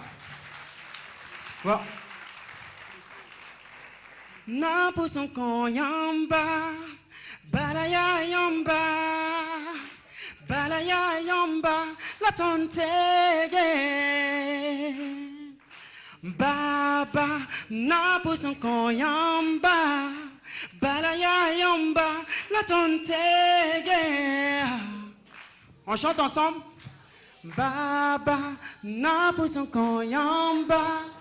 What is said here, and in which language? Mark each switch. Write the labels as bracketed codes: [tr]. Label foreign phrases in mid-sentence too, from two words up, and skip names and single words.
[fr] Bon. [sg] Na puson ko yamba, balaya yamba, la tontege. Baba, na puson ko yamba. Balaya yamba, la tontege. [fr] On chante ensemble. [sg] Baba, na puson ko yamba.